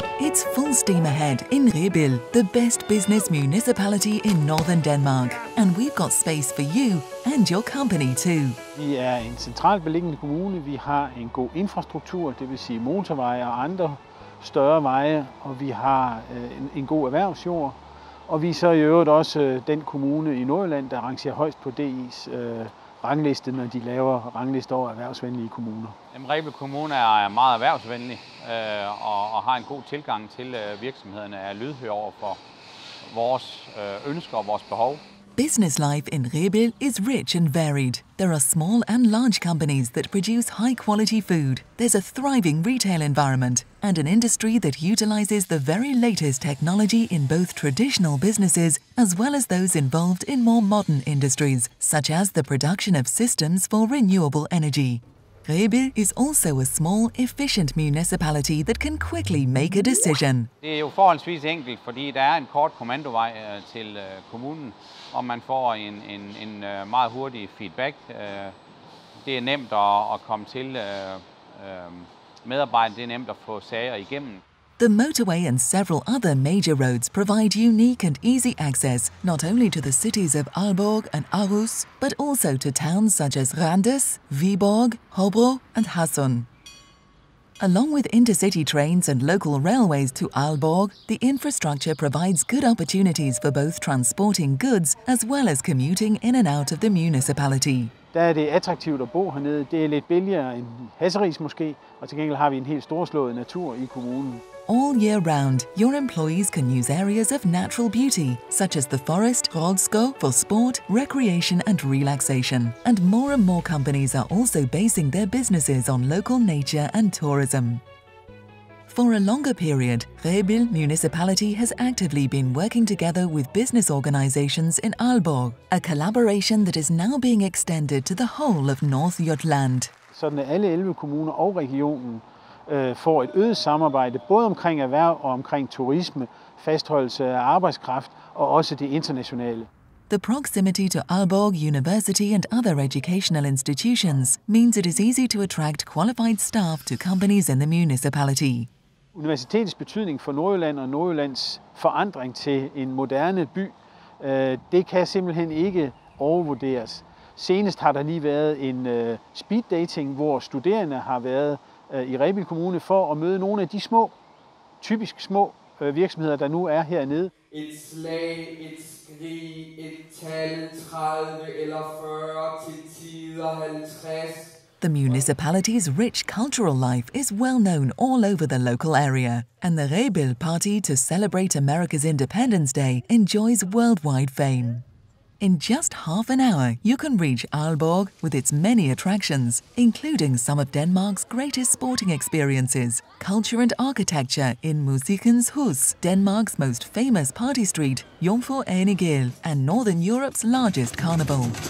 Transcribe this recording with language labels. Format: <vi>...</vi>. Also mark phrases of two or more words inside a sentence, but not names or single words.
<en>It's full steam ahead in Rebild, the best business municipality in northern Denmark. And we've got space for you and your company too.</en> <da>Vi er en centralt beliggende kommune. Vi har en god infrastruktur, det vil sige motorveje og andre større veje, og vi har en god erhvervsjord. Og vi er så i øvrigt også den kommune i Nordjylland, der rangerer højst på DI's rangliste, når de laver ranglister over erhvervsvenlige kommuner. Rebild Kommune er meget erhvervsvenlig og har en god tilgang til virksomhederne, er lydhør over for vores ønsker og vores behov.</da> <en>Business life in Rebild is rich and varied. There are small and large companies that produce high-quality food. There's a thriving retail environment and an industry that utilizes the very latest technology in both traditional businesses as well as those involved in more modern industries, such as the production of systems for renewable energy. Rebild is also a small, efficient municipality that can quickly make a decision.</en> <da>Det er jo forholdsvis enkelt, fordi der er en kort kommandovej til kommunen, og man får en meget hurtig feedback. Det er nemt at komme til medarbejdere, det er nemt at få sager igennem.</da> <en>The motorway and several other major roads provide unique and easy access not only to the cities of Aalborg and Aarhus, but also to towns such as Randers, Viborg, Hobro and Hasund. Along with intercity trains and local railways to Aalborg, the infrastructure provides good opportunities for both transporting goods as well as commuting in and out of the municipality.</en> <da>Der er det attraktivt at bo hernede. Det er lidt billigere end Hasseris måske, og til gengæld har vi en helt storslået natur i kommunen.</da> <en>All year round, your employees can use areas of natural beauty, such as the forest, Roldskov, for sport, recreation and relaxation. And more companies are also basing their businesses on local nature and tourism. For a longer period, Rebild Municipality has actively been working together with business organizations in Aalborg, a collaboration that is now being extended to the whole of North Jutland.</en> <da>Sådan at alle 11 kommuner og regionen får et øget samarbejde, både omkring erhverv og omkring turisme, fastholdelse af arbejdskraft og også det internationale.</da> <en>The proximity to Aalborg University and other educational institutions means it is easy to attract qualified staff to companies in the municipality.</en> <da>Universitetets betydning for Nordjylland og Nordjyllands forandring til en moderne by, det kan simpelthen ikke overvurderes. Senest har der lige været en</da> <en>speed dating,</en> <da>hvor studerende har været i Rebild Kommune for at møde nogle af de typisk små virksomheder, der nu er hernede. Et slag, et skrig, et tal 30 eller 40 til tider 50.</da> <en>The municipality's rich cultural life is well known all over the local area, and the Rebild Party to celebrate America's Independence Day enjoys worldwide fame. In just half an hour, you can reach Aalborg with its many attractions, including some of Denmark's greatest sporting experiences, culture and architecture in Musikkens Hus, Denmark's most famous party street, Jomfru Ane Gade, and Northern Europe's largest carnival.</en>